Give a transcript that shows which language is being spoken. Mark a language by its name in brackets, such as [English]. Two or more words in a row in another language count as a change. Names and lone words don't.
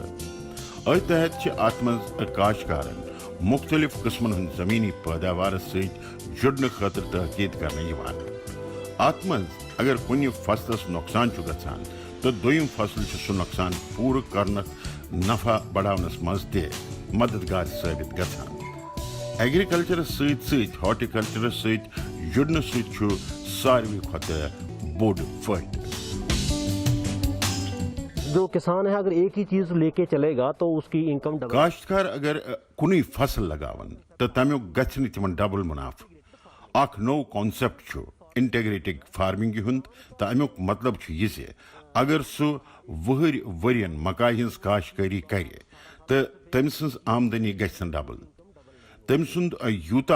[Kashmiri] اتھ تحت ات مز کاشتکارن مختلف قسمن ہند زمینی پیداوار سۭتۍ جُڑنہٕ خاطر تحقیق کرنہٕ یِوان ات مز اگر کُنہِ فصلس نقصان چھُ گژھان تو دوٚیِم فصل سُہ نقصان پوٗرٕ کرنس نفع بڑاونس مز تہِ مددگار ثٲبت گژھان ایگریکلچرس سۭتۍ سۭتۍ ہارٹیکلچرس سۭتۍ جُڑنہٕ سۭتۍ چھُ ساروی کھۄتہٕ بوٚڑ فٲیدٕ [Urdu] جو کسان ہے اگر ایک ہی چیز لے کے چلے گا تو اس کی انکم ڈبل [Kashmiri] کاشتکار اگر کُنُے فصل لگاون تو تمیُک گژھِ نہٕ تِمن ڈبل منافع اکھ نوٚو کانسیپٹ چھُ [English] integrated farming [Kashmiri] ہُنٛد تو امیُک مطلب چھُ یہِ زِ اگر سُہ وُہٕرۍ ؤرین مکائی ہٕنٛز کاشتکاری کرِ تو تٔمۍ سٕنٛز آمدنی گژھِ نہٕ ڈبل تٔمۍ سُنٛد یوٗتاہ